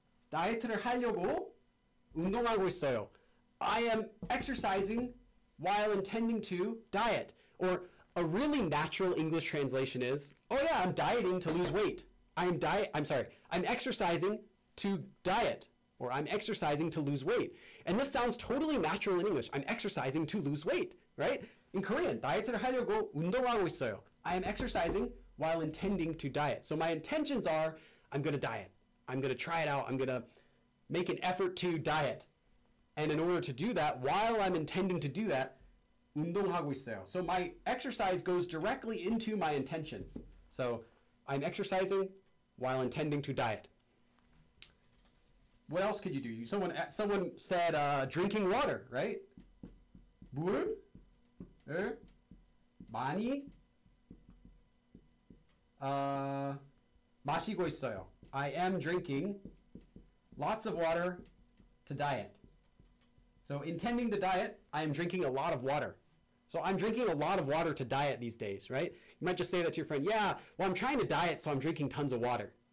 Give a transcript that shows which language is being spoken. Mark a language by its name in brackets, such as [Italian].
[Korean] 다이어트를 하려고 운동하고 있어요. [English] I am exercising while intending to diet. Or a really natural English translation is, oh yeah, I'm dieting to lose weight. I'm exercising to diet. Or I'm exercising to lose weight. And this sounds totally natural in English. I'm exercising to lose weight, right? In Korean, [Korean] 다이어트를 하려고 운동하고 있어요. [English] I am exercising while intending to diet. So my intentions are, I'm going to diet. I'm going to try it out. I'm going to make an effort to diet. And in order to do that, while I'm intending to do that, [Korean] 운동하고 있어요. [English] So my exercise goes directly into my intentions. So I'm exercising while intending to diet. What else could you do? Someone said drinking water, right? [Korean] 물을 많이 마시고 있어요. [English] I am drinking lots of water to diet. So intending to diet, I am drinking a lot of water. So I'm drinking a lot of water to diet these days, right? You might just say that to your friend, yeah, well, I'm trying to diet, so I'm drinking tons of water.